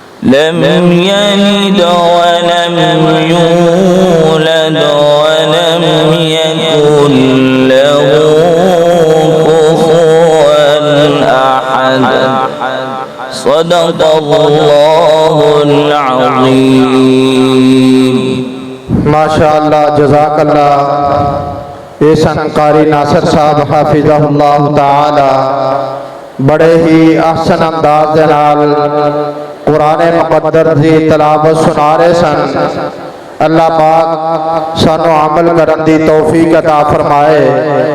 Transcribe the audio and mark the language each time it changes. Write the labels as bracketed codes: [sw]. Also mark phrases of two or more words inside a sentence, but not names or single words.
[ar] لم يلد ولم يولد ولم يكن له كفوا أحد صدق الله العظيم ما شاء الله جزاك الله. [pa] ਅਹਿਸਨ ਕਾਰੀ ਨਾਸਿਰ ਸਾਹਬ [ar] حفظه الله تعالى [pa] ਬੜੇ ਹੀ ਅਹਿਸਨ ਅੰਦਾਜ਼ ਦੇ ਨਾਲ ਕੁਰਾਨ ਮੁਕੱਦਸ ਦੀ ਤਿਲਾਵਤ ਸੁਣਾ ਰਹੇ ਸਨ। ਅੱਲਾਹ ਪਾਕ ਸਾਨੂੰ ਅਮਲ ਕਰਨ ਦੀ ਤੌਫ਼ੀਕ ਅਤਾ ਫ਼ਰਮਾਏ।